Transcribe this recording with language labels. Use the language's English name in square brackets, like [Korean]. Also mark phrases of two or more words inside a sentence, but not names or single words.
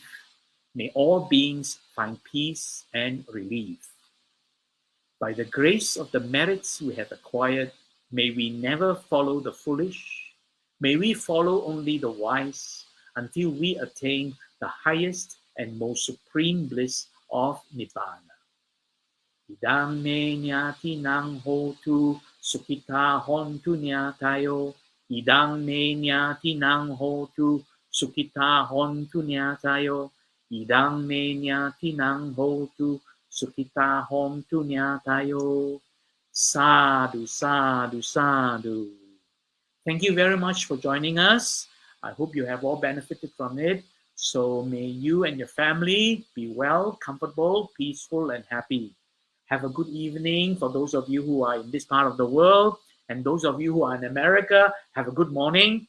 [English] May all beings find peace and relief. By the grace of the merits we have acquired, May we never follow the foolish. May we follow only the wise until we attain the highest and most supreme bliss of Nibbana. [Pali] Idang me nyati nang hotu sukita hontu nyatayo. Idang me nyati nang hotu sukita hontu nyatayo. Idang me nyati nang hotu sukita hontu nyatayo. Sadhu, sadhu, sadhu. [English] Thank you very much for joining us. I hope you have all benefited from it. So may you and your family be well, comfortable, peaceful, and happy. Have a good evening for those of you who are in this part of the world. And those of you who are in America, have a good morning.